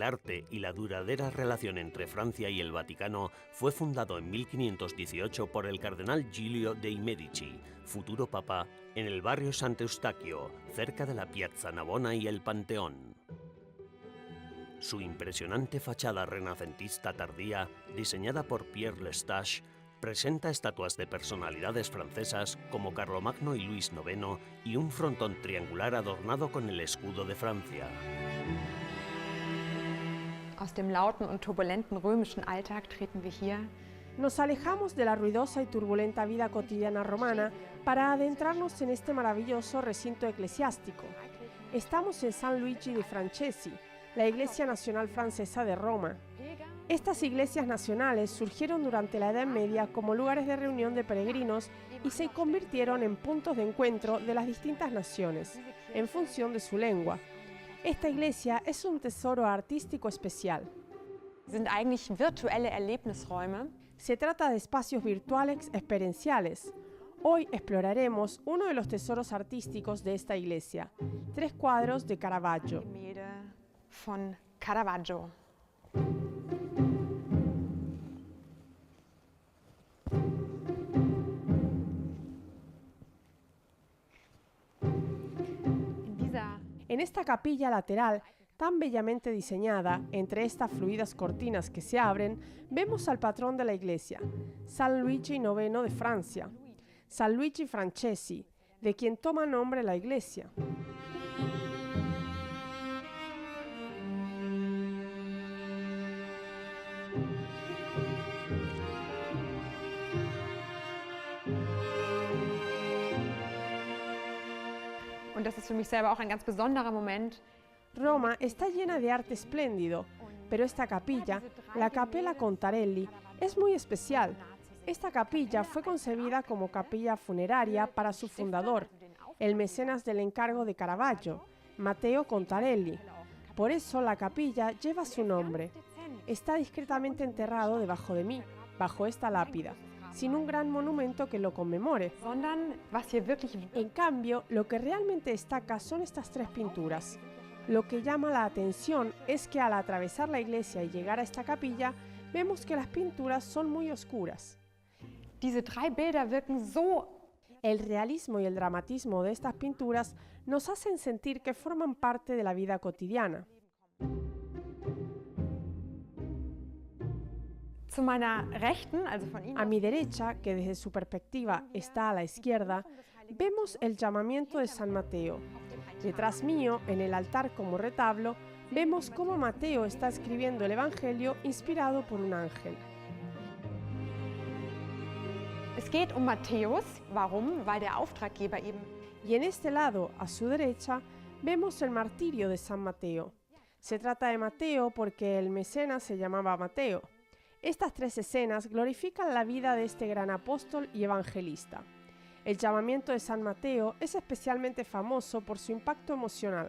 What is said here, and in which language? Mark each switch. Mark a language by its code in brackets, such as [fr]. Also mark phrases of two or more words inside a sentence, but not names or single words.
[es] arte y la duradera relación entre Francia y el Vaticano, fue fundado en 1518 por el cardenal Giulio dei Medici, futuro papa, en el barrio Sant'Eustachio, cerca de la Piazza Navona y el Panteón. Su impresionante fachada renacentista tardía, diseñada por Pierre Lestage, presenta estatuas de personalidades francesas como Carlomagno y Luis IX y un frontón triangular adornado con el escudo de Francia. [de] Aus dem lauten und turbulenten römischen Alltag treten wir hier. [es] Nos alejamos de la ruidosa y turbulenta vida cotidiana romana para adentrarnos en este maravilloso recinto eclesiástico. Estamos en San Luigi dei Francesi, la iglesia nacional francesa de Roma. Estas iglesias nacionales surgieron durante la Edad Media como lugares de reunión de peregrinos y se convirtieron en puntos de encuentro de las distintas naciones, en función de su lengua. Esta iglesia es un tesoro artístico especial. [de] Sind eigentlich virtuelle Erlebnisräume. [es] Se trata de espacios virtuales experienciales. Hoy exploraremos uno de los tesoros artísticos de esta iglesia, 3 cuadros de Caravaggio. [de] Gemälde von Caravaggio. [es] En esta capilla lateral, tan bellamente diseñada, entre estas fluidas cortinas que se abren, vemos al patrón de la iglesia, San Luigi IX de Francia, San Luigi Francesi, de quien toma nombre la iglesia. [de] Und das ist für mich selber auch ein ganz besonderer Moment. [es] Roma está llena de arte espléndido, pero esta capilla, la Cappella Contarelli, es muy especial. Esta capilla fue concebida como capilla funeraria para su fundador, el mecenas del encargo de Caravaggio, Matteo Contarelli. Por eso la capilla lleva su nombre. Está discretamente enterrado debajo de mí, bajo esta lápida, sin un gran monumento que lo conmemore. En cambio, lo que realmente destaca son estas 3 pinturas. Lo que llama la atención es que al atravesar la iglesia y llegar a esta capilla, vemos que las pinturas son muy oscuras. [de] Diese 3 Bilder wirken so. [es] El realismo y el dramatismo de estas pinturas nos hacen sentir que forman parte de la vida cotidiana. [de] Zu meiner Rechten, also von Ihnen. [es] A mi derecha, que desde su perspectiva está a la izquierda, vemos el llamamiento de San Mateo. Detrás mío, en el altar como retablo, vemos cómo Mateo está escribiendo el Evangelio inspirado por un ángel. [de] Es geht um Matthäus. Warum? Weil der Auftraggeber eben. [es] Y en este lado, a su derecha, vemos el martirio de San Mateo. Se trata de Mateo porque el mecenas se llamaba Mateo. Estas 3 escenas glorifican la vida de este gran apóstol y evangelista. El llamamiento de San Mateo es especialmente famoso por su impacto emocional.